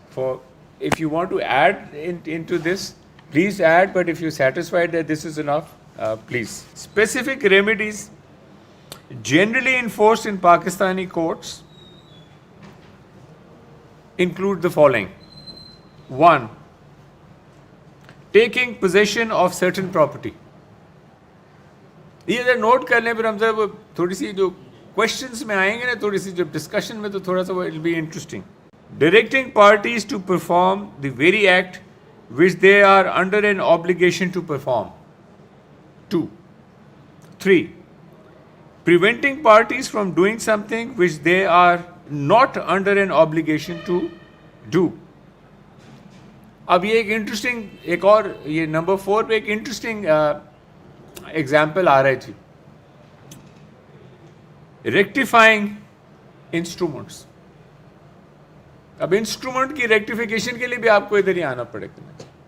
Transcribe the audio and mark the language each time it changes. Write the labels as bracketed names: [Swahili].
[English] For if you want to add into this, please add, but if you're satisfied that this is enough, please. Specific remedies generally enforced in Pakistani courts include the following. One, taking possession of certain property. [Hindi] ये अगर note कर लें फिर हम जब थोड़ी सी जो questions में आएंगे ना, थोड़ी सी जब डिस्कशन में, तो थोड़ा सा वो [English] It be interesting. Directing parties to perform the very act which they are under an obligation to perform. 2. 3. Preventing parties from doing something which they are not under an obligation to do. [Hindi] अब ये एक interesting, एक और ये number 4 पे एक interesting example आ रहा है जी. [English] Rectifying instruments. [Hindi] अब इंस्ट्रूमेंट की रेक्टिफिकेशन के लिए भी आपको इधर ही आना पड़ेगा.